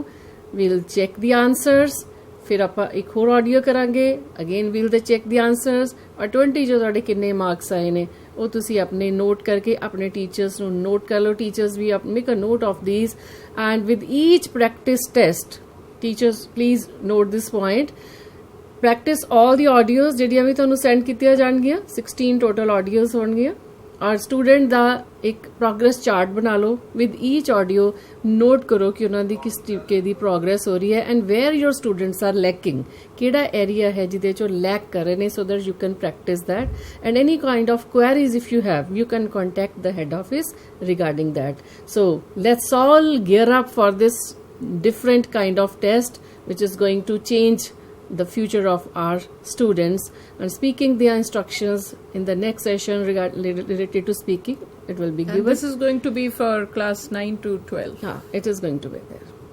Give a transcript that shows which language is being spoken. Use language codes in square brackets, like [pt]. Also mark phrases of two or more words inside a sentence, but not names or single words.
[en] We'll check the answers. [pa] ਫਿਰ ਆਪਾਂ ਇੱਕ ਹੋਰ ਆਡੀਓ ਕਰਾਂਗੇ. [en] Again we'll check the answers. [pa] ਔਰ 20 ਜੋ ਤੁਹਾਡੇ ਕਿੰਨੇ ਮਾਰਕਸ ਆਏ ਨੇ ਉਹ ਤੁਸੀਂ ਆਪਣੇ ਨੋਟ ਕਰਕੇ ਆਪਣੇ ਟੀਚਰਸ ਨੂੰ ਨੋਟ ਕਰ ਲਓ. [en] Teachers ਵੀ make a note of this and with each practice test teachers please note this point. practice all the audios [pa] ਜਿਹੜੀਆਂ ਵੀ ਤੁਹਾਨੂੰ ਸੈਂਡ ਕੀਤੀਆਂ ਜਾਣਗੀਆਂ 16 ਟੋਟਲ ਆਡੀਓਜ਼ ਹੋਣਗੀਆਂ ਔਰ ਸਟੂਡੈਂਟ ਦਾ ਇੱਕ ਪ੍ਰੋਗਰੈਸ ਚਾਰਟ ਬਣਾ ਲਓ. [en] with each audio [pa] ਨੋਟ ਕਰੋ ਕਿ ਉਹਨਾਂ ਦੀ ਕਿਸ ਤਰੀਕੇ ਦੀ ਪ੍ਰੋਗਰੈਸ ਹੋ ਰਹੀ ਹੈ [en] and where your students are lacking. [pa] ਕਿਹੜਾ ਏਰੀਆ ਹੈ ਜਿਹਦੇ ਚੋਂ ਲੈਕ ਕਰ ਰਹੇ ਨੇ [en] so that you can practice that and any kind of queries if you have you can contact the head office regarding that. So let's all gear up for this different kind of test which is going to change the future of our students. And speaking their instructions in the next session related to speaking, it will be given. And this is going to be for class 9 to 12. It is going to be there.